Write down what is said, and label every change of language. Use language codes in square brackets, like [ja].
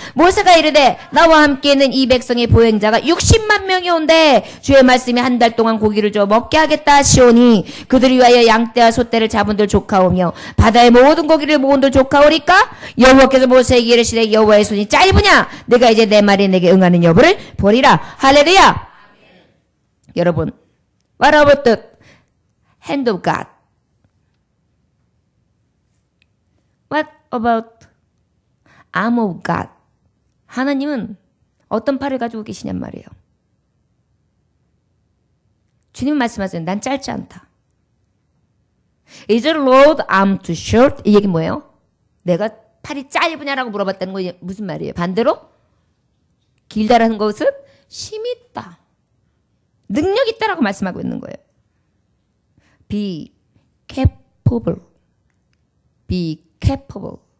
[ko] 모세가 이르되 나와 함께 있는 이 백성의 보행자가 60만 명이 온데 주의 말씀이 한 달 동안 고기를 줘 먹게 하겠다 하시오니 그들을 위하여 양떼와 소떼를 잡은들 조카오며 바다의 모든 고기를 모은들 조카오리까. 여호와께서 모세에게 이르시되 여호와의 손이 짧으냐 내가 이제 내 말에 내게 응하는 여부를 보리라. 할렐루야. 여러분, [en] what about the hand of God? What about arm of God? [ko] 하나님은 어떤 팔을 가지고 계시냔 말이에요. 주님 말씀하세요. 난 짧지 않다. [en] Is the Lord arm too short? [ko] 이 얘기 뭐예요? 내가 팔이 짧으냐라고 물어봤다는 거 무슨 말이에요? 반대로 길다라는 것은 힘이 있다. 능력 있다라고 말씀하고 있는 거예요. [en] Be capable. Be capable.